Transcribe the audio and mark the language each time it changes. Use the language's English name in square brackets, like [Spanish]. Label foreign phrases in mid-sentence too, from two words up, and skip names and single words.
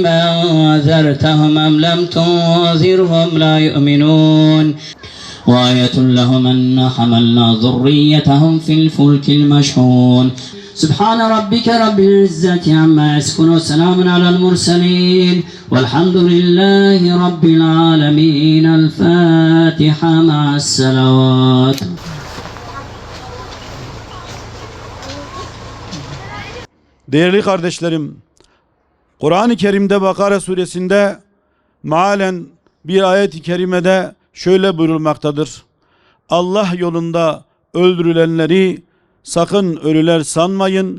[Arabic] أنذرتهم أم لم تنذرهم لا يؤمنون وآية لهم أن حملنا ذريتهم في الفلك المشحون سبحان ربك رب العزة عما يصفون وسلام على المرسلين والحمد لله رب العالمين الفاتحة مع الصلوات. [Turkish] Değerli kardeşlerim, Kur'an-ı Kerim'de Bakara suresinde mealen bir ayet-i kerimede şöyle buyurulmaktadır. Allah yolunda öldürülenleri sakın ölüler sanmayın.